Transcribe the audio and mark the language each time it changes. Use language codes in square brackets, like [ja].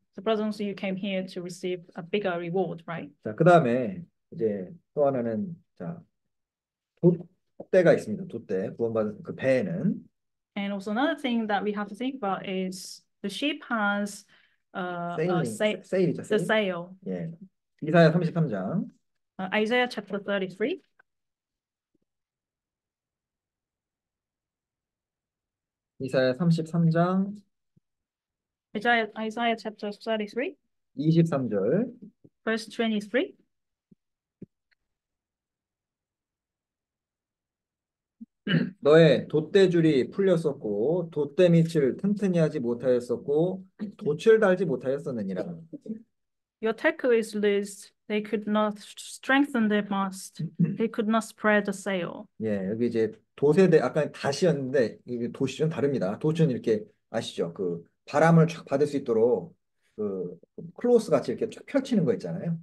[en] So brothers, you came here to receive a bigger reward, right? [ko] 자, 그다음에 이제 또 하나는 자, 돛대가 있습니다. 돛대 구원받은 그 배에는 [en] And also another thing that we have to think about is the ship has [ko] 세일이죠. [en] the sail. [ko] 예. 이사야 33장. [en] Isaiah chapter 33. [ko] 이사야 33장. [en] Isaiah chapter 33. [ko] 23절. [en] Verse 23. [ko] 너의 돛대줄이 풀렸었고 돛대 밑을 튼튼히 하지 못하였었고 돛을 달지 못하였었느니라. [en] Your tackle is loose. They could not strengthen their mast. They could not spread the sail. [ko] 예, 여기 이제 아까 닷이었는데 이게 돛이 좀 다릅니다. 돛은 이렇게 아시죠? 그 바람을 쫙 받을 수 있도록 그 클로스 같이 이렇게 쫙 펼치는 거 있잖아요.